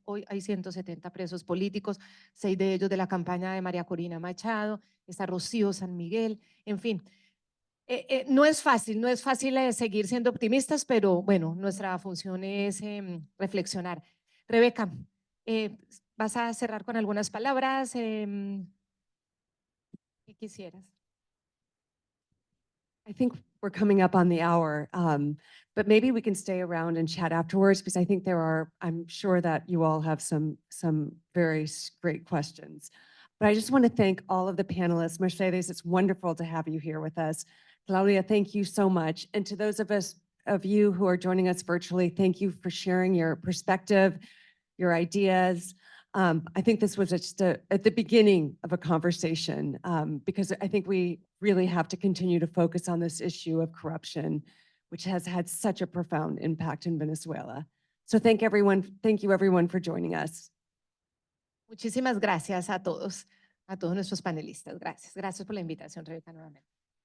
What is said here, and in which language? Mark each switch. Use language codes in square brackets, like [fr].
[es] Hoy hay 170 presos políticos, 6 de ellos de la campaña de María Corina Machado, está Rocío San Miguel, en fin. No es fácil seguir siendo optimistas, pero bueno, nuestra función es reflexionar. Rebeca, ¿vas a cerrar con algunas palabras? ¿Qué quisieras? [en] I think we're coming up on the hour, but maybe we can stay around and chat afterwards because I think I'm sure that you all have some very great questions. But I just want to thank all of the panelists. Mercedes, it's wonderful to have you here with us. Claudia, thank you so much. And to those of you who are joining us virtually, thank you for sharing your perspective, your ideas. I think this was just at the beginning of a conversation because I think we really have to continue to focus on this issue of corruption, which has had such a profound impact in Venezuela. So thank you everyone for joining us. [es] Muchísimas gracias a todos nuestros panelistas. Gracias por la invitación, Rebeca, nuevamente.